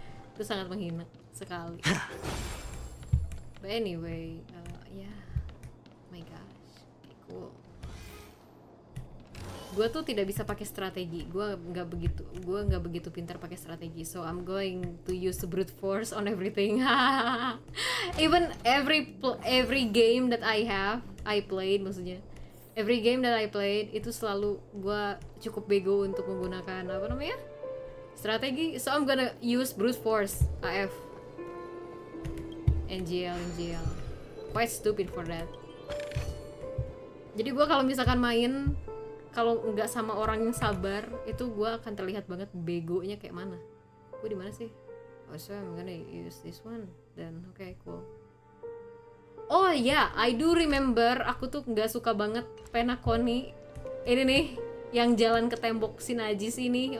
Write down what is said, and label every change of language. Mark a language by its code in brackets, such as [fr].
[id] Itu sangat menghina sekali. [en] But anyway, yeah. Oh my gosh, okay, cool. [id] Gue tuh tidak bisa pakai strategi. Gue nggak begitu pintar pakai strategi. [en] So I'm going to use the brute force on everything. Even every game that I played maksudnya. Every game that I played [id] itu selalu gue cukup bego untuk menggunakan apa namanya? [en] Strategi. So I'm gonna use brute force. AF. NGL. Quite stupid for that. [id] Jadi gue kalau misalkan main, kalau nggak sama orang yang sabar, itu gue akan terlihat banget begonya kayak mana. Gue di mana sih? [en] Oh, so I'm gonna use this one. Then okay, cool. Oh ya, yeah, I do remember. [id] Aku tuh nggak suka banget Penakoni. Ini nih, yang jalan ke tembok Sinajis ini.